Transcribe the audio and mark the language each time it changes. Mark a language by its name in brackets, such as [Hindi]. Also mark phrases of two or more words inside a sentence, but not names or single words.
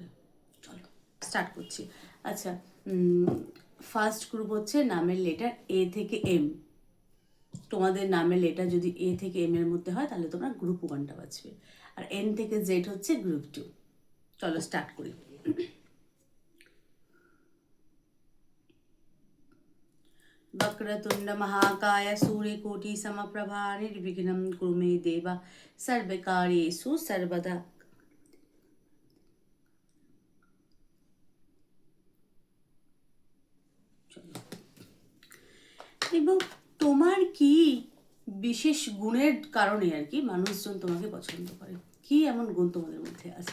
[Bangla] চলো স্টার্ট করছি। আচ্ছা, [English] first group [Bangla] হচ্ছে নামের লেটার এ থেকে এম। তোমাদের নামের লেটার যদি এ থেকে এম এর মধ্যে হয় তাহলে তোমরা [English] group one-ta [Bangla] বাঁচবে, আর এন থেকে জেড হচ্ছে [English] group two. [Bangla] চলো স্টার্ট করি। [Sanskrit] वक्रतुंड महाकाय सूर्यकोटि समप्रभा निर्विघ्नं कुरु मे देव सर्वकार्येषु सर्वदा। [Bangla] এবং তোমার কি বিশেষ গুণের কারণে আর কি মানুষজন তোমাকে পছন্দ করে, কি এমন গুণ তোমাদের মধ্যে আছে।